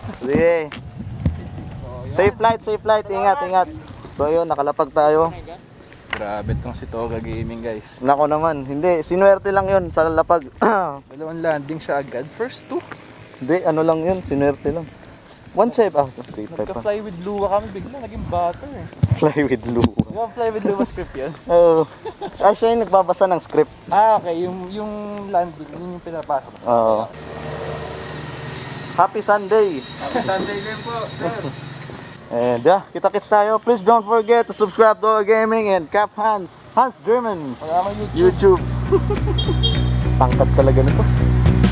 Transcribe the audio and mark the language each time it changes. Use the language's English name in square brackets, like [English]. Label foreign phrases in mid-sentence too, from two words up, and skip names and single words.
[Filipino] Sige. [English] Safe flight. [Filipino] Ingat. So yun, nakalapag tayo. Grabe tong si Toga Gaming, guys. Nako naman, hindi. Sinuwerte lang yun sa lapag. Dalawang landing siya agad. [English] First 2. [Filipino] Hindi, ano lang yun. Sinuwerte lang. 1-7. 3-5 pa. Nagka-fly with Lua kami, bigla naging butter eh. Fly with Lou. Di ba fly with Lua script yun? Oo. Siya yung nagbabasa ng script. Okay, yung landing, yun yung pinapasok. [English] Oo. Happy Sunday! Happy Sunday [Filipino] din po, sir. And kita-kits tayo. [English] Please don't forget to subscribe to our gaming and Cap Hans German [Filipino] Wala kang YouTube. YouTube. Tangkad talaga nito.